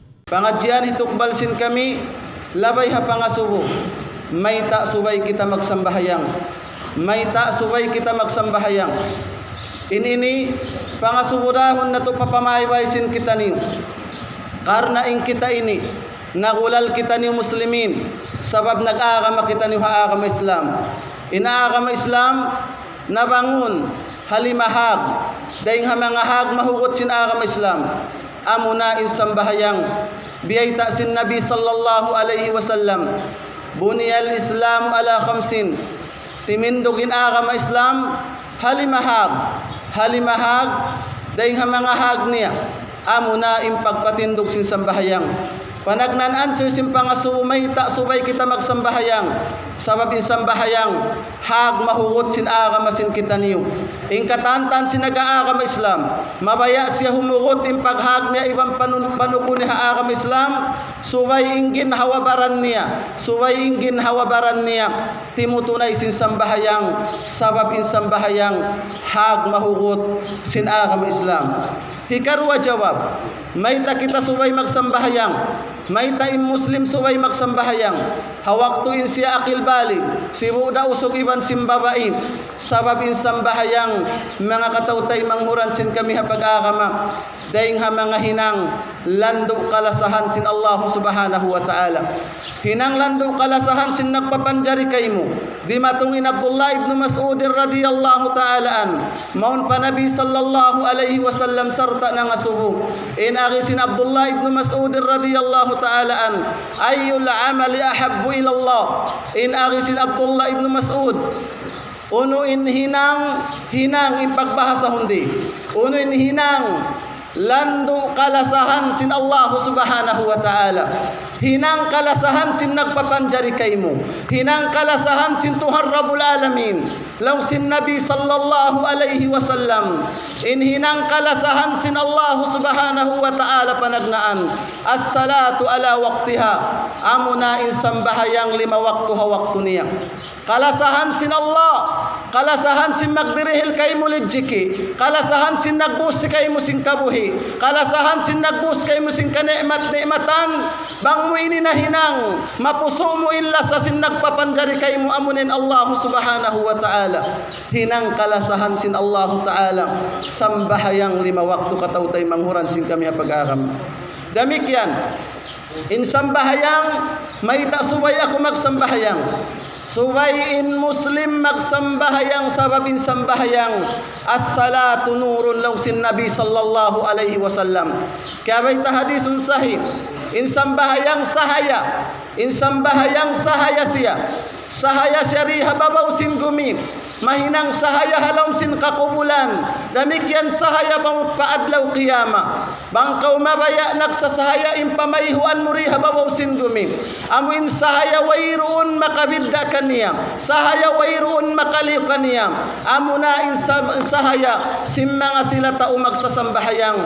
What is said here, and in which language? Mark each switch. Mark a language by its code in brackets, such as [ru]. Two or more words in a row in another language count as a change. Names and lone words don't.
[tsg] Pangadyan hitukbal sin kami labay ha pangasubo. May ta subay kita magsambahayang. May ta subay kita magsambahayang. Inini pangasubudahon na to papamaybay sin kita niyo. Karna in kita ini nagulal kita niyo muslimin sabab nag-aagama kita niyo haagama Islam. Inaagama Islam nabangun halimahag daing hamangahag mahugot sin agama Islam. Amuna in sambahayang biyay ta sin Nabi [ar] صلى الله عليه وسلم. بني الإسلام على خمس. [tsg] Timindugin agama Islam halimahag daing hamangahag niya. Amuna in pagpatindog sin sambahayang. Panagnanan sa simpangasuumay ta subay kita magsambahayang sabab in sambahayang hag mahugot sin agama sin kita niyo. In katantan sin nag-aagama Islam mabaya siya humugot in paghag niya ibang panuko ni haagama Islam subay ingin hawabaran niya timutunay sin sambahayang sabab in sambahayang hag mahugot sin agama Islam. Hikarwa jawab may ta kita subay magsambahayang may taim muslim subay magsambahayang hawakto in siya akil balik si buda usog iban simbabain sabab in sambahayang mga katautay manghuran sin kami ha pag-agama daing ha mga hinang lando kalasahan sin Allah [ar] سبحانه وتعالى. [tsg] Hinang lando kalasahan sin nagpapanjari kay mo di matungin Abdullah ibn Mas'ud [ar] رضي الله تعالى عنه [tsg] maun pa Nabi [ar] صلى الله عليه وسلم [tsg] sarta na nga subo in agisin Abdullah ibn Mas'ud [ar] رضي الله تعالى عنه أي الأعمال أحب إلى الله [tsg] in agisin Abdullah ibn Mas'ud uno in hinang in pagbahasa hundi uno in hinang lando kalasahan sin Allah [ar] سبحانه وتعالى. [tsg] Hinang kalasahan sin nagpapanjari kay mo. Hinang kalasahan sin Tuhan [ar] رب العالمين. [tsg] Law sin Nabi [ar] صلى الله عليه وسلم. [tsg] In hinang kalasahan sin Allah [ar] سبحانه وتعالى [tsg] panagnaan. [ar] الصلاة على وقتها. [tsg] Amuna in sambahayang 5 waktu ha waktu niya. Kalasahan sin Allah, kalasahan sin magdirihil kay mo lijiki, kalasahan sin nagbus kay mo sin kabuhi, kalasahan sin nagbus kay mo sin kanikmat-nikmatan, bang mo ini na hinang, mapuso mo illa sa sin nagpapanjari kay mo amunin Allah [ar] سبحانه وتعالى. [tsg] Hinang kalasahan sin [ar] الله تعالى, [tsg] sambahayang 5 waktu katautay manghuran sin kami pag-agam. Damikyan, in sambahayang, may tasubay ako magsambahayang. Suwayin muslim magsambahayang sabab in sambahayang [ar] الصلاة نور [tsg] law sin Nabi [ar] صلى الله عليه وسلم. [tsg] Kaya may [ar] حديث صحيح [tsg] in sambahayang sahaya siya riha babaw sin gumi mahinang sahaya halom sin kakubulan damikyan sahaya bang paadlaw qiyama bangkaw mabaya nagsasahaya impamayhuan muriha babaw sin gumi amuin sahaya wayruun makabidda kaniya sahaya wayruun makaliw kaniya amuna in sahaya simmanga sila tao magsasambahayang.